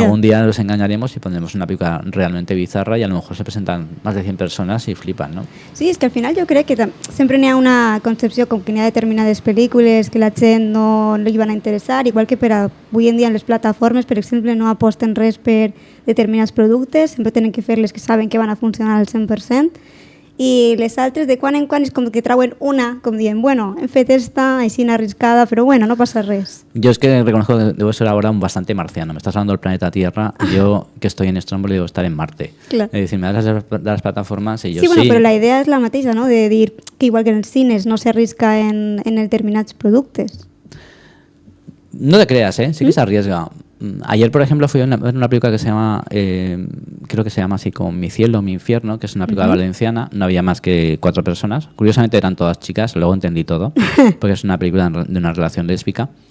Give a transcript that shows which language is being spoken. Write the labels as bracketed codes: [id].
[es] Algún día los engañaremos y pondremos una película realmente bizarra y a lo mejor se presentan más de 100 personas y flipan, ¿no? [ca] Sí, és que al final jo crec que sempre n'hi ha una concepció com que n'hi ha determinades pel·lícules que la gent no li van a interessar, igual que per avui en dia en les plataformes, per exemple, no aposten res per determinats productes, sempre tenen que fer les que saben que van a funcionar al 100%, i les altres de quan en quan és com que trauen una, com dient, bueno, hem fet esta, així arriscada, però bueno, no passa res. [es] Yo es que reconozco que debo ser ahora un bastante marciano. Me estás hablando del planeta Tierra y yo, que estoy en Stromboli, debo estar en Marte. Claro. Es decir, me das las plataformas y yo Sí, bueno, sí. [ca] però la idea és la mateixa, no?, de dir que igual que en els cines no s'arrisca en determinats productes. [es] No te creas, ¿eh? Sí que se arriesga. Ayer, por ejemplo, fui a ver una película que se llama, creo que se llama así como Mi cielo, mi infierno, que es una película valenciana. No había más que 4 personas. Curiosamente eran todas chicas, luego entendí todo, porque es una película de una relación lésbica.